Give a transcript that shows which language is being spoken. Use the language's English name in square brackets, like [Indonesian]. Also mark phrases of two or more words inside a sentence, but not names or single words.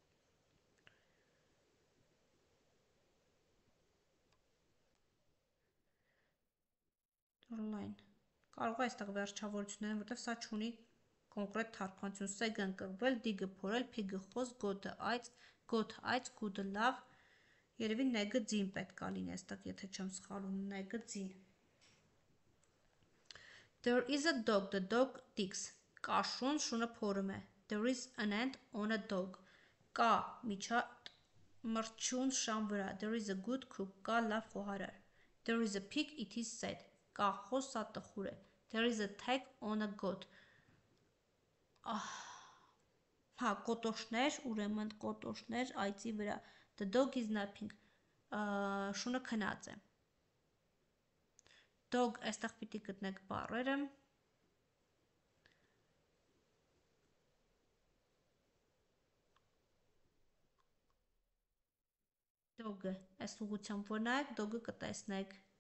[Armenian] Line. Կարող է այստեղ վերջավորություններ, որտեղ սա չունի կոնկրետ թարգմանություն. Seg-ը ընկղվել, dig-ը փորել, pig-ը խոզ, goat-ը այծ, good-ը լավ. Երևի neg-ը ձին պետք է լինի այստեղ, եթե չեմ սխալվում, neg-ը ձին. [English] There is a dog, the dog digs. [Armenian] Կա շուն, շունը փորում է. [English] There is an ant on a dog. [Armenian] Կա մրջյուն շան վրա. [English] There is a good cook. [Armenian] Կա լավ խոհարար. [English] There is a pig, it is sad. [Armenian] Կա խոզ, սա տխուր է. [English] There is a tag on a goat. [Armenian] Հա, կոտոշներ, ուրեմն կոտոշներ այծի վրա. [English] The dog is napping. [Armenian] Շունը քնած է. Dog, այստեղ պիտի գտնեք բառերը. Dog-ը, այս ուղղությամբ որ նայեք, dog-ը կտեսնեք.